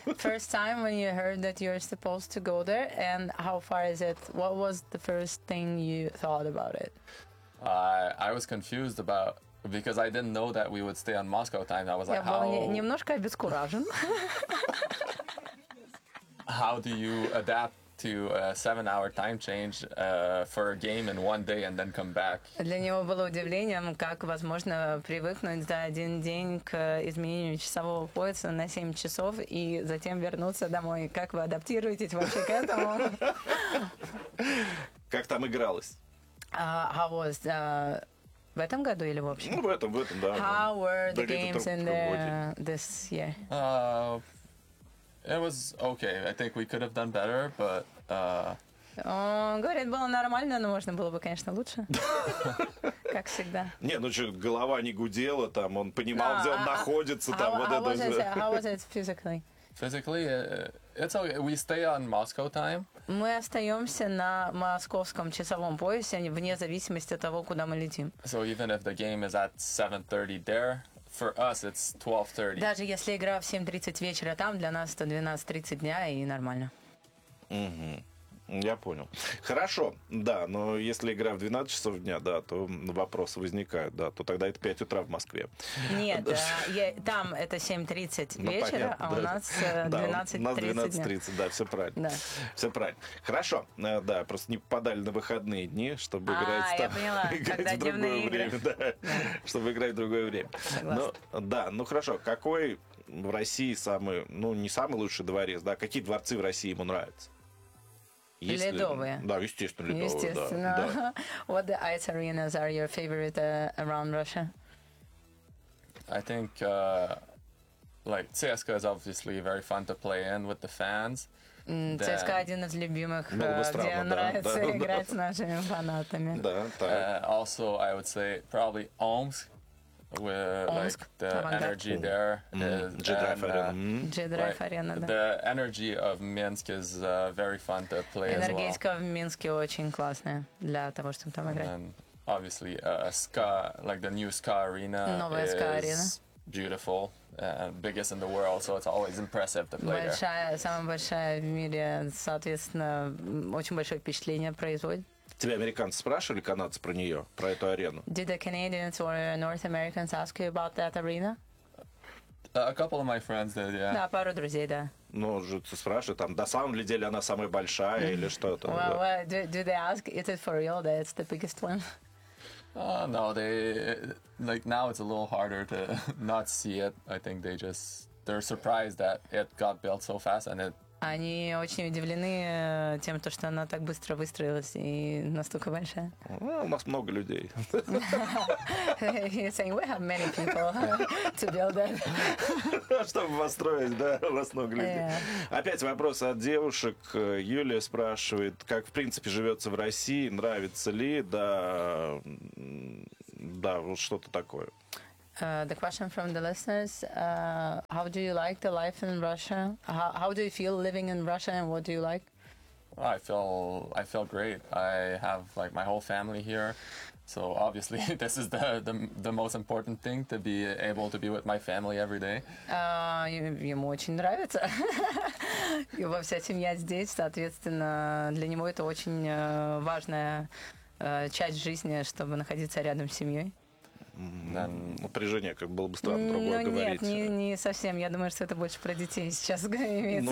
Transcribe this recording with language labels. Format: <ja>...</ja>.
<en>First time when you heard that you're supposed to go there, and how far is it? What was the first thing you thought about it? I was confused about, because I didn't know that we would stay on Moscow time. I was like, how...</en> <ru>Я был немножко обескуражен.</ru> <en>How do you adapt to a 7-hour time change for a game in one day and then come back.</en> <ru>Для него было удивлением, как возможно привыкнуть за один день к изменению часового пояса на 7 часов и затем вернуться домой. Как вы адаптируетесь вообще к этому? Как там игралось?</ru> <en>How was</en> <ru>в этом году или в общем? Ну, в этом, да.</ru> <en>How were the games in the this year? It was okay. I think we could have done better, but...</en> <ru>Говорит, было нормально, но можно было бы, конечно, лучше. Как всегда. Не, ну что, голова не гудела, там, он понимал, где он находится, там, вот это же.</ru> <en>How was it physically? Physically, it's okay. We stay on Moscow time.</en> <ru>Мы остаемся на московском часовом поясе, вне зависимости от того, куда мы летим.</ru> <en>So even if the game is at 7:30 there... For us, it's 12:30.</en> <ru>Даже если игра в 7:30 вечера там, для нас это 12:30 дня, и нормально. Угу. Я понял. Хорошо, да, но если игра в 12 часов дня, да, то вопросы возникают, да, то тогда это 5 утра в Москве. Нет, там это 7:30 вечера, а у нас 12:30 дня. Да, все правильно. Все правильно. Хорошо, да, просто не попадали на выходные дни, чтобы играть там. А, я поняла, когда дневные игры. Чтобы играть в другое время. Согласна. Да, ну хорошо, какой в России самый, ну не самый лучший дворец, да, какие дворцы в России ему нравятся? Если... Ледовые. Да, естественно, ледовые. Естественно. Да.</ru> <en>What the ice arenas are your favorite around Russia? I think like CSKA is obviously very fun to play in with the fans.</en> <ru>CSKA один из любимых, где нравится играть с нашими фанатами. Да, так.</ru> <en>Also, I would say probably Omsk. Omsk, like the Avangard. Energy there is G-Drive Arena. The energy of Minsk is very fun to play as well.</en> <ru>Энергетика в Минске очень классная для того, чтобы там играть.</ru> <en>And obviously, SKA, like the new SKA Arena,</en> <ru>новая SKA Arena,</ru> <en>beautiful, biggest in the world, so it's always impressive to play</en> <ru>большая,</ru> <en>there.</en> <ru>Самая большая в мире, соответственно, очень большое впечатление производит. Тебя американцы спрашивали, канадцы, про нее, про эту арену?</ru> <en>Did the Canadians or North Americans ask you about that arena? A couple of my friends did, yeah.</en> <ru>Да, пару друзей, да. Ну, жутко спрашивают, там, на самом деле она самая большая или что-то.</ru> <en>Well, do they ask, is it for real that it's the biggest one? No, they, like, now it's a little harder to not see it. I think they just, they're surprised that it got built so fast and it...</en> <ru>Они очень удивлены тем, что она так быстро выстроилась и настолько большая. У нас много людей.</ru> <en>You're saying we have many people to build that.</en> <ru>Чтобы построить, да, у нас много людей. Опять вопрос от девушек. Юлия спрашивает, как, в принципе, живется в России, нравится ли, да, да, вот что-то такое.</ru> <en>The question from the listeners, how do you like the life in Russia? How do you feel living in Russia and what do you like? Well, I feel great. I have like my whole family here. So obviously this is the most important thing, to be able to be with my family every day.</en> <ru>Ему очень нравится. Его вся семья здесь, соответственно, для него это очень важная часть жизни, чтобы находиться рядом с семьей. Напряжение, как было бы странно другое нет, говорить. Нет, не совсем. Я думаю, что это больше про детей сейчас имеется</ru>